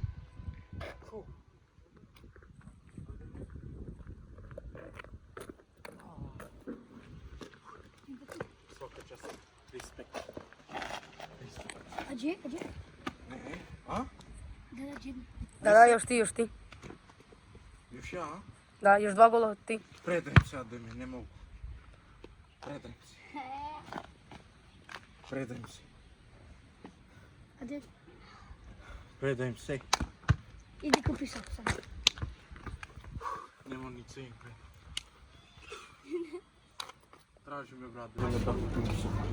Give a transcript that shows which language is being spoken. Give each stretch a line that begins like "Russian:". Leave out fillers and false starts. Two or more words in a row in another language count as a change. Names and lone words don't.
Serbian: Фу. Свака час. Респект. Аđe? Не, а? Да, аđe. Da, još ti. Још ја, а? Da, još 2 gola od ti. Предаjem се, Адеме, не могу. Предаjem се. Предаjem се. Аđe. Предаjem се.
Macedonian: Иди купи сок сега. Нема ни цен, бре.
Serbian: Тражи ме, брат, да да купим сок.